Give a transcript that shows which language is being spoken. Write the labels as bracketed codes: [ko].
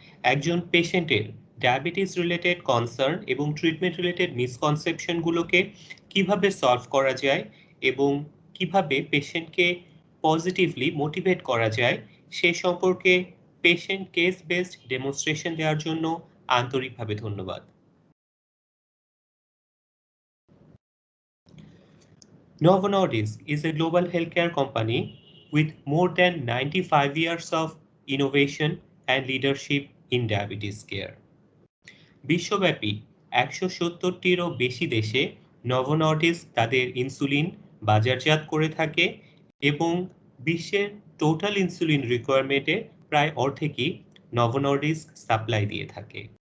[bn] একজন পেশেন্টের diabetes related concern এবং ট্রিটমেন্ট রিলেটেড মিসকনসেপশনগুলোকে কিভাবে সলভ করা যায় এবং কিভাবে পেশেন্টকে পজিটিভলি মোটিভেট করা যায় সে সম্পর্কে পেশেন্ট কেস বেসড ডেমনস্ট্রেশন দেওয়ার জন্য আন্তরিকভাবে ধন্যবাদ। [en] Novo Nordisk is a global healthcare company with more than 95 years of innovation and leadership in diabetes care. [bn] বিশ্বব্যাপী ১৭০টিরও বেশি দেশে নভো নর্ডিস্ক তাদের ইনসুলিন বাজারজাত করে থাকে এবং বিশ্বের টোটাল ইনসুলিন রিকোয়ারমেন্টের প্রায় অর্ধেকই নভো নর্ডিস্ক সাপ্লাই দিয়ে থাকে।